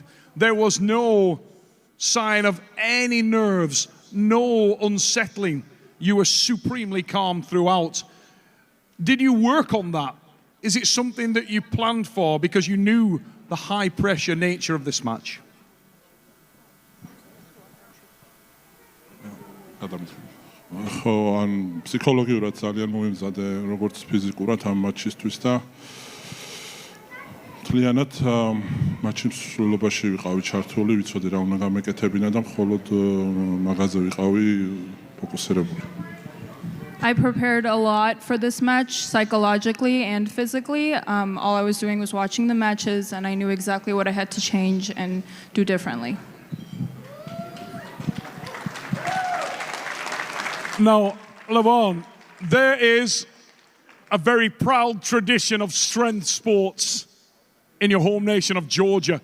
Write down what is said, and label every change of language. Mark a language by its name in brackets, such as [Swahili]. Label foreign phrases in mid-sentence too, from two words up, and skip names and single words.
[English] There was no sign of any nerves, no unsettling. You were supremely calm throughout. Did you work on that? Is it something that you planned for because you knew the high pressure nature of this match? [Georgian] ხო, ან ფსიქოლოგიურად ძალიან მომიმზადე როგორც ფიზიკურად ამ მატჩისთვის და მთლიანად მატჩის მსვლელობაში ვიყავი ჩართული, ვიცოდი რა უნდა გამეკეთებინა და მხოლოდ მაგაზე ვიყავი ფოკუსირებული. [English] I prepared a lot for this match, psychologically and physically. All I was doing was watching the matches, and I knew exactly what I had to change and do differently. Now, Levan, there is a very proud tradition of strength sports in your home nation of Georgia.